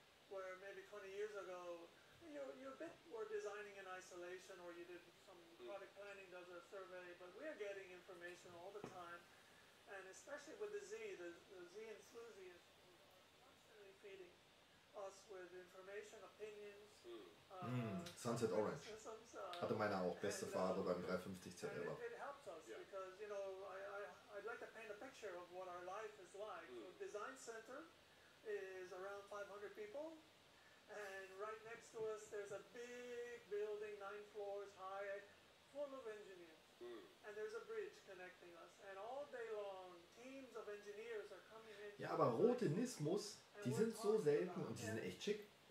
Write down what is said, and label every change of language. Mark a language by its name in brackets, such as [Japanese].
[English] Where maybe 20 years ago, you a bit were designing in isolation, or you did some product planning does a survey, but we are getting information all the time. And especially with the the Z enthusiasts are constantly feeding us with information, opinions. Sunset Orange. [German] Hatte meine auch beste Farbe beim 350 ZR. [English] It helps us because, you know, I'd like to paint a picture of what our life is like. The design center is around 500 people. And right next to us, there's a big building, 9 floors high, full of engineers. And there's a bridge connecting us. And all day long, teams of engineers are coming in. [German] Ja, aber rote Nismos, die sind so selten und die sind echt schick.